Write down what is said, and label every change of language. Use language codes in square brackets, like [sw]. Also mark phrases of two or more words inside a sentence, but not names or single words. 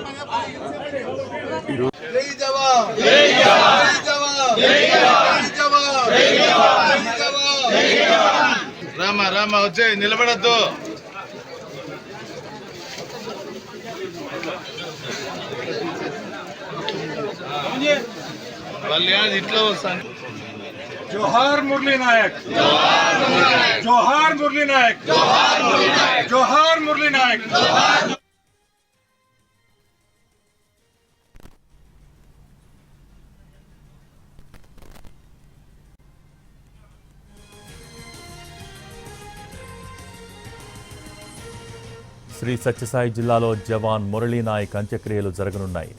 [te] రామ వచ్చే నిలబడద్దు. వాళ్ళు ఇట్లా వస్తాను. जोहार मुरली नायक, जोहार मुरली नायक, जोहार मुरली नायक। శ్రీ సత్యసాయి జిల్లాలో జవాన్ మురళీ నాయక్ అంత్యక్రియలు జరగనున్నాయి.